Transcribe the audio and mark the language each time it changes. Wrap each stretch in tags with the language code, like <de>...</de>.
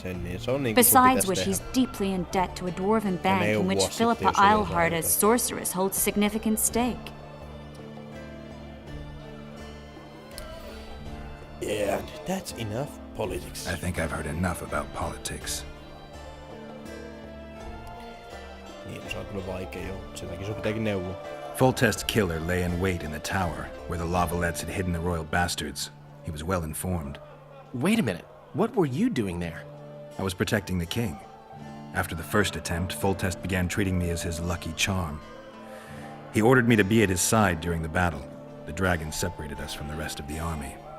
<en>Besides which, he's deeply in debt to a dwarven bank in which Philippa Eilhart as sorceress holds a significant stake. Yeah, that's enough politics. I think I've heard enough about politics.</en> <fi>Niin, se on kyllä vaikea jo. Sen takia sun pitääkin neuvoa.</fi> <en>Foltest's killer lay in wait in the tower, where the Lavalettes had hidden the royal bastards. He was well informed. Wait a minute. What were you doing there? I was protecting the king. After the first attempt, Foltest began treating me as his lucky charm. He ordered me to be at his side during the battle. The dragon separated us from the rest of the army.</en>